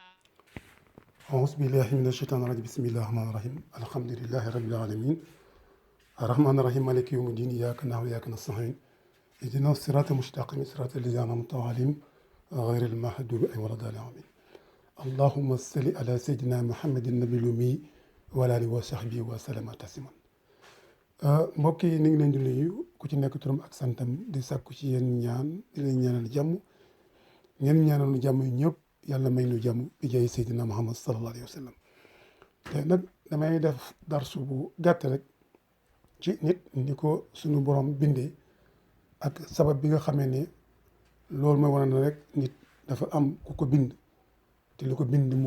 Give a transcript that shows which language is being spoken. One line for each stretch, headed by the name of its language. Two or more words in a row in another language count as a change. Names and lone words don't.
Arabic: أعوذ بالله من الشيطان الرجيم بسم الله الرحمن الرحيم الحمد لله رب العالمين الرحمن الرحيم مالك يوم الدين إياك نعبد وإياك نستعين اهدنا الصراط المستقيم صراط الذين أنعمت عليهم غير المغضوب عليهم ولا الضالين آمين اللهم صل على سيدنا محمد النبي الأمي وعلى آله وصحبه وسلم تسليما
Wolof: mbokk yi ni ngi leen di nuyu ku ci nekk turam ak santam di sàkku ci yéen ñaan di leen ñaanal jàmm ngeen ñaanal nu jàmm ñëpp yàlla may nu jàmm bi jaay Seydina Muhammad
Arabic: صلى الله عليه وسلم
Wolof: te nag damay def darsu bu gàtt rek ci nit ni ko suñu borom bindee ak sabab bi nga xamee ne loolu mooy wane na rek nit dafa am ku ko bind te lu ko bind moo